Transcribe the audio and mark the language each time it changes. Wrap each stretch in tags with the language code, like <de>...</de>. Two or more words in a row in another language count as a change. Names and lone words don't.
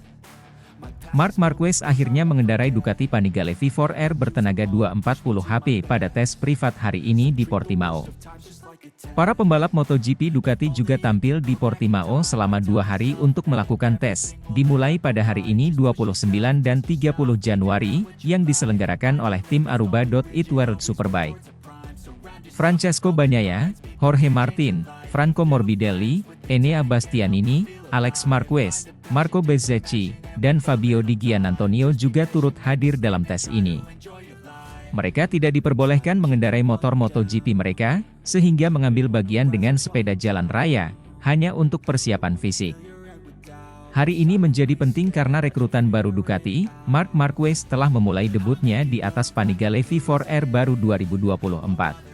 <id>Marc Marquez akhirnya mengendarai Ducati Panigale V4R bertenaga 240 HP pada tes privat hari ini di Portimao. Para pembalap MotoGP Ducati juga tampil di Portimao selama 2 hari untuk melakukan tes, dimulai pada hari ini 29 dan 30 Januari, yang diselenggarakan oleh tim Aruba.it World Superbike. Francesco Bagnaia, Jorge Martin, Franco Morbidelli, Enea Bastianini, Alex Marquez, Marco Bezzecchi, dan Fabio Di Giannantonio juga turut hadir dalam tes ini. Mereka tidak diperbolehkan mengendarai motor MotoGP mereka, sehingga mengambil bagian dengan sepeda jalan raya, hanya untuk persiapan fisik. Hari ini menjadi penting karena rekrutan baru Ducati, Marc Marquez telah memulai debutnya di atas Panigale V4R baru 2024.</id>